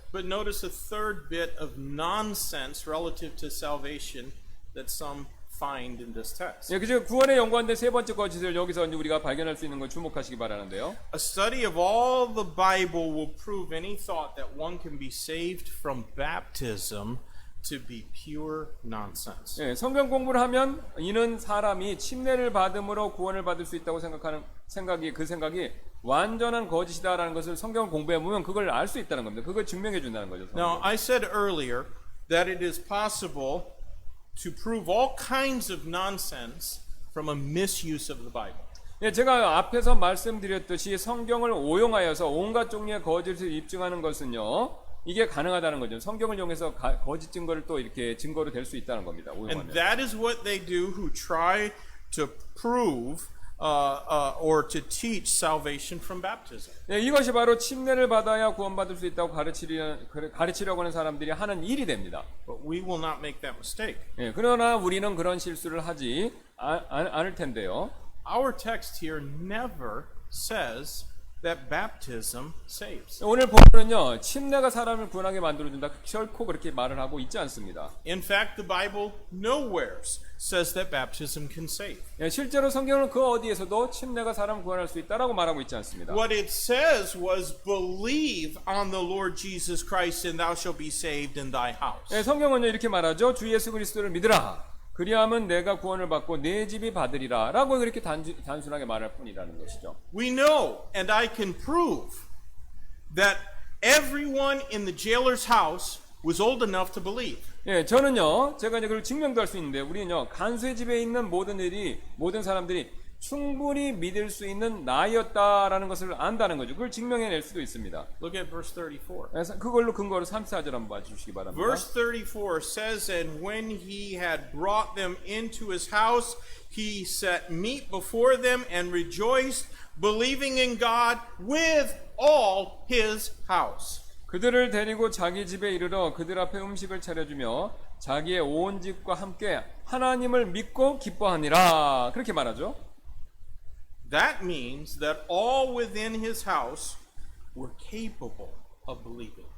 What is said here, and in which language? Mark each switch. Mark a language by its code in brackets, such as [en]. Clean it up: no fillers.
[en] But notice a third bit of nonsense relative to salvation that some find in this text. [ko] 예, 그죠. 구원에 연관된 세 번째 거짓을 여기서 이제 우리가 발견할 수 있는 걸 주목하시기 바라는데요. [en] A study of all the Bible will prove any thought that one can be saved from baptism to be pure nonsense. [ko] 예, 성경 공부를 하면 이는 사람이 침례를 받음으로 구원을 받을 수 있다고 생각하는 그 생각이 완전한 거짓이다라는 것을 성경을 공부해 보면 그걸 알 수 있다는 겁니다. 그걸 증명해 준다는 거죠. [en] Now, I said earlier that it is possible to prove all kinds of nonsense from a misuse of the Bible. [ko] 예, 제가 앞에서 말씀드렸듯이 성경을 오용하여서 온갖 종류의 거짓을 입증하는 것은요, 이게 가능하다는 거죠. 성경을 이용해서 거짓 증거를 또 이렇게 증거로 될 수 있다는 겁니다. [en] And [ko] 오용하면. [en] that is what they do who try to prove or to teach salvation from baptism. [ko] 예, 이것이 바로 침례를 받아야 구원받을 수 있다고 가르치려고 하는 사람들이 하는 일이 됩니다. [en] But we will not make that mistake. [ko] 예, 그러나 우리는 그런 실수를 하지 않을 텐데요. [en] Our text here never says that baptism saves. [ko] 오늘 본문은요, 침례가 사람을 구원하게 만들어준다. 결코 그렇게 말을 하고 있지 않습니다. [en] In fact, the Bible nowhere says that baptism can save. [ko] 예, 실제로 성경은 그 어디에서도 침례가 사람을 구원할 수 있다라고 말하고 있지 않습니다. [en] What it says was believe on the Lord Jesus Christ and thou shalt be saved in thy house. [ko] 예, 성경은요, 이렇게 말하죠. 주 예수 그리스도를 믿으라. 그리하면 내가 구원을 받고 내 집이 받으리라 라고 그렇게 단순하게 말할 뿐이라는 것이죠. [en] We know and I can prove that everyone in the jailer's house was old enough to believe. [ko] 예, 저는요, 제가 이제 그걸 증명도 할 수 있는데, 우리는요, 간수의 집에 있는 모든 사람들이 충분히 믿을 수 있는 나이였다라는 것을 안다는 거죠. 그걸 증명해낼 수도 있습니다. [en] Look at verse 34. [ko] 그래서 그걸로 근거로 34절 한번 봐주시기 바랍니다. [en] Verse 34 says, And when he had brought them into his house, he set meat before them and rejoiced, believing in God with all his house. [ko] 그들을 데리고 자기 집에 이르러 그들 앞에 음식을 차려주며 자기의 온 집과 함께 하나님을 믿고 기뻐하니라. 그렇게 말하죠. [en] That means that all within his house were capable of believing.